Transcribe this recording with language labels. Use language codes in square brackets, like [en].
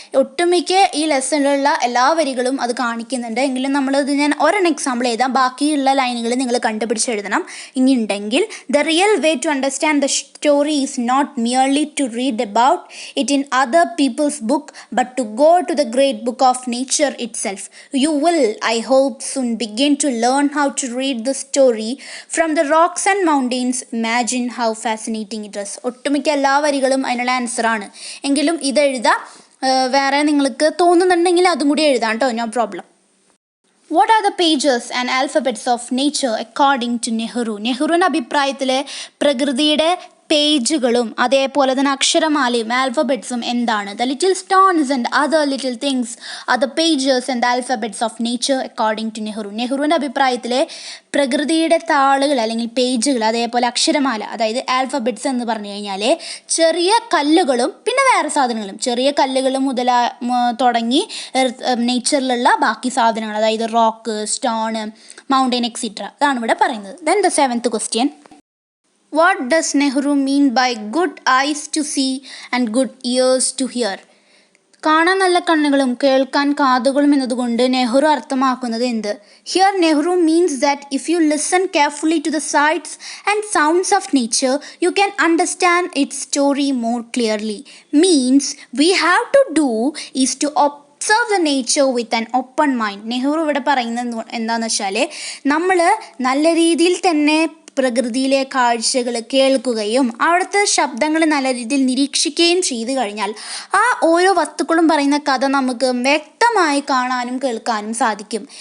[ml] ഒട്ടുമിക്ക ഈ ലെസണിലുള്ള എല്ലാ വരികളും അത് കാണിക്കുന്നുണ്ട്. എങ്കിലും ഞാൻ ഒരെണ്ണം എക്സാമ്പിൾ എഴുതാം, ബാക്കിയുള്ള ലൈനുകൾ നിങ്ങൾ കണ്ടുപിടിച്ച് എഴുതണം. ഇനി ഉണ്ടെങ്കിൽ [en] The real way to understand the story is not merely to read about it in other people's book but to go to the great book of nature itself. You will, I hope, soon begin to learn how to read the story from the rocks and mountains. Imagine how fascinating it is. [ml] ഒട്ടുമിക്ക എല്ലാ വരികളും അതിനുള്ള ആൻസറാണ്. എങ്കിലും ഇതെഴുതാം. വേറെ നിങ്ങൾക്ക് തോന്നുന്നുണ്ടെങ്കിൽ അതും കൂടി എഴുതാം കേട്ടോ, [en] No problem. What are the pages and alphabets of nature according to Nehru? [ml] നെഹ്റുവിൻ്റെ അഭിപ്രായത്തിൽ പ്രകൃതിയുടെ പേജുകളും അതേപോലെ തന്നെ അക്ഷരമാലയും ആൽഫബറ്റ്സും എന്താണ്? [en] The little stones and other little things are the pages and alphabets of nature according to Nehru. [ml] നെഹ്റുവിൻ്റെ അഭിപ്രായത്തിൽ പ്രകൃതിയുടെ താളുകൾ അല്ലെങ്കിൽ പേജുകൾ അതേപോലെ അക്ഷരമാല, അതായത് ആൽഫബറ്റ്സ് എന്ന് പറഞ്ഞു കഴിഞ്ഞാൽ ചെറിയ കല്ലുകളും പിന്നെ വേറെ സാധനങ്ങളും, ചെറിയ കല്ലുകൾ തുടങ്ങി നേച്ചറിലുള്ള ബാക്കി സാധനങ്ങൾ, അതായത് റോക്ക്, സ്റ്റോൺ, മൗണ്ടൻ എക്സിട്ര, അതാണ് ഇവിടെ പറയുന്നത്. [en] Then the seventh question, what does Nehru mean by good eyes to see and good ears to hear? [ml] കാണാൻ നല്ല കണ്ണുകളും കേൾക്കാൻ കാതുകളും എന്നതുകൊണ്ട് നെഹ്റു അർത്ഥമാക്കുന്നത് എന്ത്? [en] Here Nehru means that if you listen carefully to the sights and sounds of nature, you can understand its story more clearly. Means we have to do is to observe the nature with an open mind. [ml] Nehru ഇവിടെ പറയുന്നത് എന്താണെന്ന് വെച്ചാൽ നമ്മൾ നല്ല രീതിയിൽ തന്നെ പ്രകൃതിയിലെ കാഴ്ചകൾ കേൾക്കുകയും അവിടുത്തെ ശബ്ദങ്ങൾ നല്ല രീതിയിൽ നിരീക്ഷിക്കുകയും ചെയ്തു കഴിഞ്ഞാൽ ആ ഓരോ വസ്തുക്കളും പറയുന്ന കഥ നമുക്ക് വ്യക്തമായി കാണാനും കേൾക്കാനും സാധിക്കും.